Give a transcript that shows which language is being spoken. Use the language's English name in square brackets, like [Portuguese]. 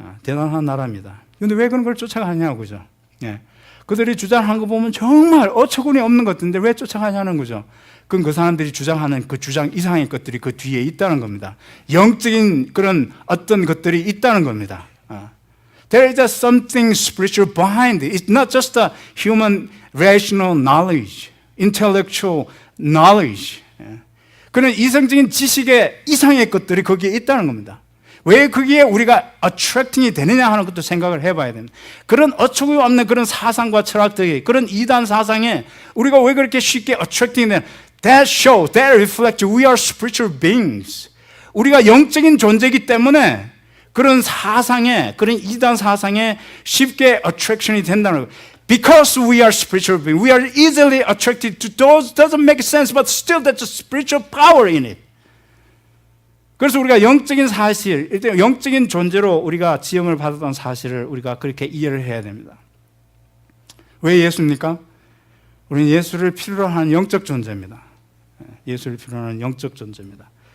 [Korean] 대단한 나라입니다. 그런데 왜 그런 걸 쫓아가냐고, 그죠? 예. 그들이 주장하는 거 보면 정말 어처구니 없는 것들인데 왜 쫓아가냐는 거죠. 그건 그 사람들이 주장하는 그 주장 이상의 것들이 그 뒤에 있다는 겁니다. 영적인 그런 어떤 것들이 있다는 겁니다. [English] There is something spiritual behind it. It's not just a human rational knowledge, intellectual knowledge. [Korean] 그런 이성적인 지식의 이상의 것들이 거기에 있다는 겁니다. 왜 거기에 우리가 attracting이 되느냐 하는 것도 생각을 해봐야 됩니다. 그런 어처구니 없는 그런 사상과 철학들이 그런 이단 사상에 우리가 왜 그렇게 쉽게 attracting이 되느냐. [English] That shows, that reflects we are spiritual beings. [Korean] 우리가 영적인 존재이기 때문에 그런 사상에, 그런 이단 사상에 쉽게 attraction이 된다는 거예요. [English] Because we are spiritual beings, we are easily attracted to those. Doesn't make sense, but still there's a spiritual power in it. [Korean] 그래서 우리가 영적인 사실, 일단 영적인 존재로 우리가 지음을 받았던 사실을 우리가 그렇게 이해를 해야 됩니다. 왜 예수입니까? 우리는 예수를 필요로 하는 영적 존재입니다. 예수를 필요로 하는 영적 존재입니다.